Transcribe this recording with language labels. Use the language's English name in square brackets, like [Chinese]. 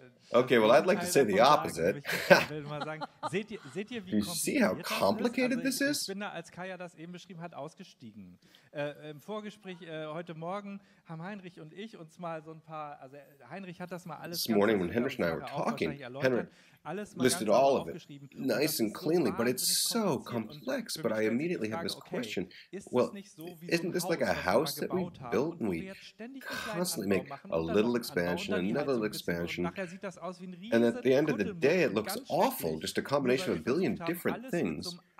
[English] Okay, well, I'd like to say the opposite. [German] Seht ihr, wie [English] you see how complicated this is? [German] Ich bin da, als Kaya das eben beschrieben hat, ausgestiegen. Im Vorgespräch heute Morgen haben Heinrich und ich uns mal so ein paar, also Heinrich hat das mal alles... [English] This morning when Heinrich and I were talking, Heinrich listed all of it nice and cleanly, but it's so complex. But I immediately have this question, well, isn't this like a house that we built and we constantly make a little expansion, another little expansion, and at the end of the day it looks awful, just a combination of a billion different things.